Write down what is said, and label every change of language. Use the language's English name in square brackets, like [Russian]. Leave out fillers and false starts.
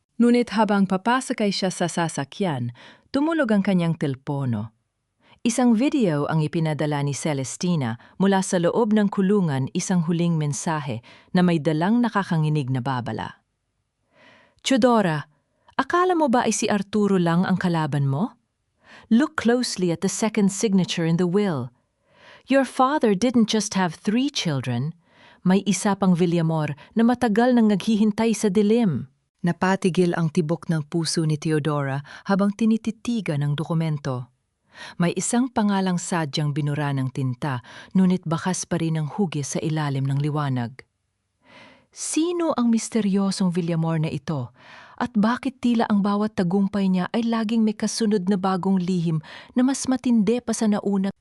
[Filipino] Ngunit habang papasakay siya sa sasakyan, tumulog ang kanyang telpono. Isang video ang ipinadala ni Celestina mula sa loob ng kulungan, isang huling mensahe na may dalang nakakanginig na babala. Teodora, akala mo ba ay si Arturo lang ang kalaban mo? [English] Look closely at the second signature in the will. Your father didn't just have 3 children. [Filipino] May isa pang Villamor na matagal nang naghihintay sa dilim. Napatigil ang tibok ng puso ni Teodora habang tinititigan ng dokumento. May isang pangalang sadyang binura ng tinta, ngunit bakas pa rin ang hugis sa ilalim ng liwanag. Sino ang misteryosong Villamor na ito? At bakit tila ang bawat tagumpay niya ay laging may kasunod na bagong lihim na mas matindi pa sa nauna?